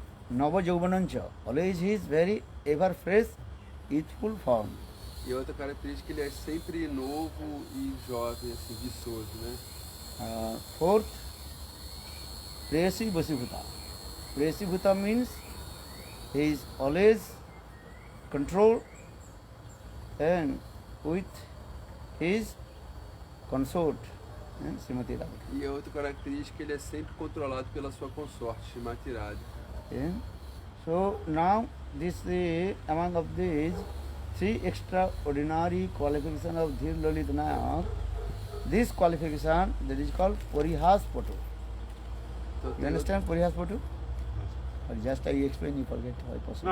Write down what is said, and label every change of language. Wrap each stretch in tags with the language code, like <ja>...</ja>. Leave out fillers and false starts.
<en>Nava Jauvanancha, always he is very ever fresh, youthful form.</en> <pt>E outra característica, ele é sempre novo e jovem, assim, viçoso, né?</pt> <en>Fourth, Presi Vasibhuta. Presi Bhuta means he is always controlled and with his consort, Srimati Radhika.</en> <pt>E a outra característica, ele é sempre controlado pela sua consorte, Shrimati Radhika.</pt> <en>So now among of these 3 extraordinary qualifications of Dhir Lalit Nayak, this qualification that is called Parihas Poto. You understand Parihas Poto? Or just I explain, you forget how possible.</en>